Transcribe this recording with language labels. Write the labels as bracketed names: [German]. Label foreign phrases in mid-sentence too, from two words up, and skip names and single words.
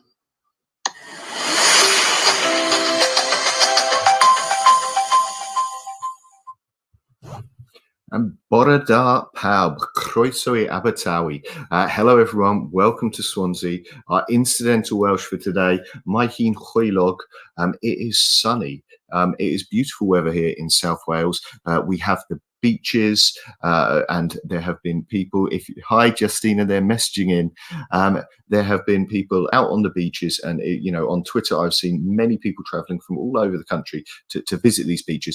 [Welsh] And Bore da pawb, croeso I Abertawe. [English] Hello everyone, welcome to Swansea. Our incidental Welsh for today, [Welsh] Mae hi'n chwaelog. [English] It is sunny. It is beautiful weather here in South Wales. We have the beaches, and there have been people, hi Justina, they're messaging in. There have been people out on the beaches, and on Twitter I've seen many people traveling from all over the country to visit these beaches.